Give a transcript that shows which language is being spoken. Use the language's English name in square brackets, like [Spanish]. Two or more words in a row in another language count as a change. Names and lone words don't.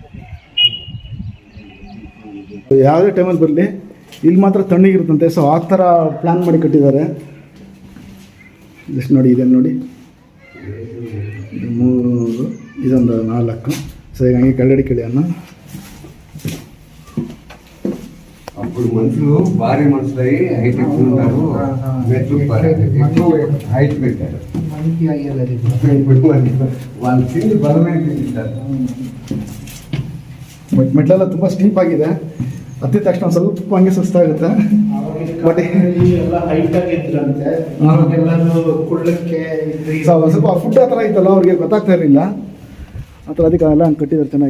[Kannada] ಯಾವುದೇ ಟೈಮಲ್ಲಿ ಬರಲಿ ಇಲ್ಲಿ ಮಾತ್ರ ತಣ್ಣಗಿರುತ್ತಂತೆ. ಸೊ ಆ ಥರ ಪ್ಲ್ಯಾನ್ ಮಾಡಿ ಕಟ್ಟಿದ್ದಾರೆ. ಜಸ್ಟ್ ನೋಡಿ, ಇದೆ ನೋಡಿ, ಇದು 3, ಇದೊಂದು 4. ಸೊ ಈಗ ಹಂಗೆ ಕೆಳಗಡೆ ಕೇಳಿ ಅನ್ನ. [Telugu] అప్పుడు మనుషులు భారీ మనుషులై హైట్ ఎక్కువ ఉంటారు, మెట్లు ఎక్కువ హైట్ పెట్టారు. ఇప్పుడు వాళ్ళు తిండి బలమైన తింటారు. [Kannada] ಮೆಟ್ಲೆಲ್ಲ ತುಂಬ ಸ್ಟೀಪ್ ಆಗಿದೆ. ಹತ್ತಿದ ತಕ್ಷಣ ಸ್ವಲ್ಪ ಹಂಗೆ ಸುಸ್ತಾಗುತ್ತೆ. ಬಟ್ ಎಲ್ಲ ಹೈಟ್ ಆಗಿದ್ರಂತೆ, ಎಲ್ಲರೂ ಕುಳ್ಳಕ್ಕೆ ಸ್ವಲ್ಪ ಫುಡ್ ಆ ಥರ ಇತ್ತಲ್ಲ, ಅವ್ರಿಗೆ ಗೊತ್ತಾಗ್ತಾ ಇರಲಿಲ್ಲ ಆ ಥರ, ಅದಕ್ಕೆ ಎಲ್ಲ ಹಂಗೆ ಕಟ್ಟಿದ್ದಾರೆ ಚೆನ್ನಾಗಿ.